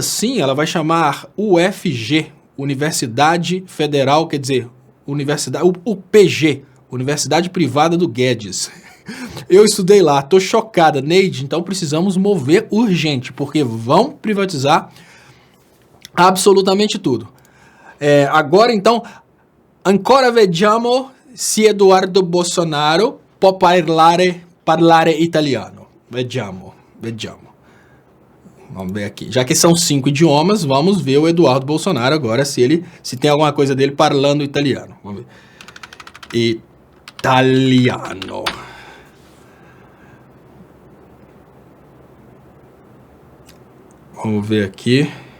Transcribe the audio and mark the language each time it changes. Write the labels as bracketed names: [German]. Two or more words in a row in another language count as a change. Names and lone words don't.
[Portuguese] Sim, ela vai chamar UFG, Universidade Federal, quer dizer, UPG, Universidade Privada do Guedes. Eu estudei lá, tô chocada, Neide, então precisamos mover urgente, porque vão privatizar absolutamente tudo. Agora então, [Italian] ancora vediamo se Eduardo Bolsonaro può parlare italiano. Vediamo. [Portuguese] Vamos ver aqui. Já que são 5 idiomas, vamos ver o Eduardo Bolsonaro agora se tem alguma coisa dele falando italiano. Vamos ver. Italiano. Vamos ver aqui.